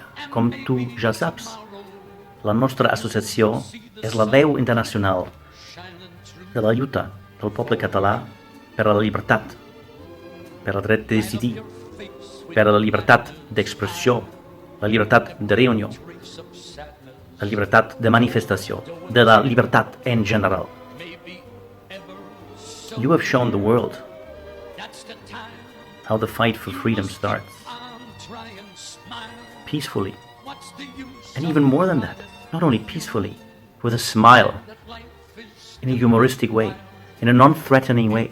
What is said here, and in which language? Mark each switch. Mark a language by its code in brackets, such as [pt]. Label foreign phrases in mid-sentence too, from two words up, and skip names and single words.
[ca] Com tu ja saps, la nostra associació és la veu internacional de la lluita del poble català per a la llibertat, per al dret de decidir, per a la llibertat d'expressió, la llibertat de reunió, la llibertat de manifestació, de la llibertat en general. [en] You have shown the world how the fight for freedom starts, peacefully, and even more than that, not only peacefully, with a smile, in a humoristic way, in a non-threatening way.